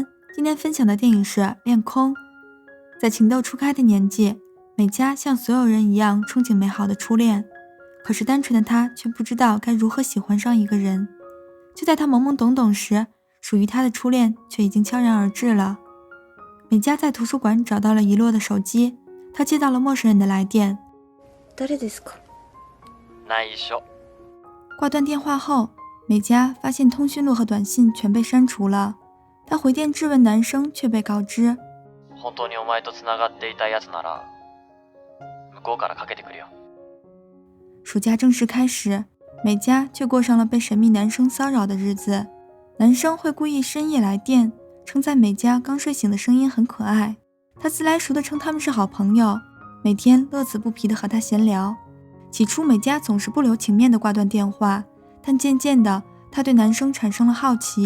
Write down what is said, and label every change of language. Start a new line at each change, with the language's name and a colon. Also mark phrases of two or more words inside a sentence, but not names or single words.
Chinese: 今天分享的电影是《恋空》。在情窦初开的年纪，美嘉像所有人一样憧憬美好的初恋，可是单纯的她却不知道该如何喜欢上一个人。就在她懵懵懂懂时，属于她的初恋却已经悄然而至了。美嘉在图书馆找到了遗落的手机，她接到了陌生人的来电。
Japanese: 誰ですか？内緒。
Chinese: 挂断电话后，美嘉发现通讯录和短信全被删除了，她回电质问男生，却被告知
Japanese: 本当にお前と繋がっていたやつなら、向こうからかけてくるよ。
Chinese: 暑假正式开始，美嘉却过上了被神秘男生骚扰的日子。男生会故意深夜来电，称赞美嘉刚睡醒的声音很可爱，他自来熟地称他们是好朋友，每天乐此不疲地和他闲聊。起初美嘉总是不留情面地挂断电话，但渐渐的她对男生产生了好奇。